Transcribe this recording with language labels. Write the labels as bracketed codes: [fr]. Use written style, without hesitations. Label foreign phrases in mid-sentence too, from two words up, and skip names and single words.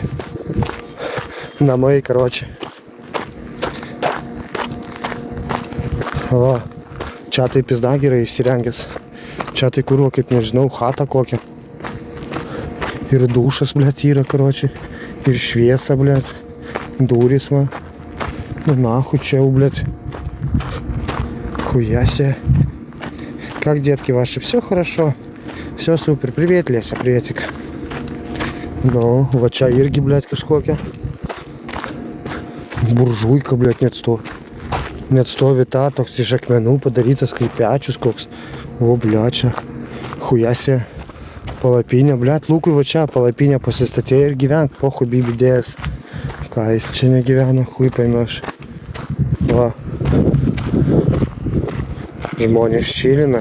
[lt] Namai, karočiai. Va. Čia tai pizda gerai įsirengęs. Čia tai kuriuo, kaip nežinau, chata kokią. Ir dušas, blėt, yra, karočiai. Ir šviesa, blėt. Durys, va. [ru] Ну нахуй, чел, блядь. Хуяся. Как детки ваши? Все хорошо? Все супер. Привет, Леся, приветик. Ну, вот чай ирги, блядь, kažkokia. Буржуйка, блядь, нет, сто. [lt] Net stovi ta, toks iš akmenų padarytas kaip pečius koks. O, bliačia. Chujasi. Palapinė, bliat, Lukui va čia palapinė pasistatė ir gyvenk, pohui bibidėjęs. Ką jis čia negyvena, hui paimėš. Va. Žmonės čilina.